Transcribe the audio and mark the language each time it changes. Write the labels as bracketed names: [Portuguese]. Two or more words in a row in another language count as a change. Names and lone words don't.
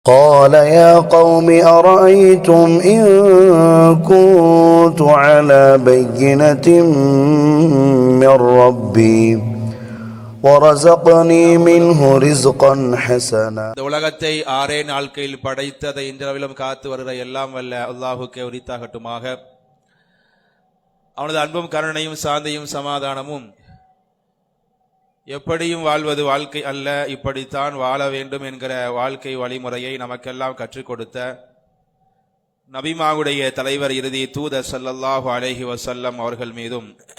[Arabic] قال يا قوم أرأيتم إن كنت على بينة من ربي ورزقني منه رزقا حسنا. [Tamil] இந்த உலகத்தை 6 நாட்களில் படைத்ததை இன்றளவிலும் காத்து வருகிற எல்லாம் வல்ல அல்லாஹுக்கே உரித்தாகட்டுமாக. அவனது அன்பும் கருணையும் சாந்தியும் சமாதானமும் எப்படியும் வாழ்வது வாழ்க்கை அல்ல, இப்படித்தான் வாழ வேண்டும் என்கிற வாழ்க்கை வழிமுறையை நமக்கெல்லாம் கற்றுக் கொடுத்த நபிமாவுடைய தலைவர் இறுதி தூதர் [Arabic] صلى الله عليه وسلم [Tamil] அவர்கள் மீதும்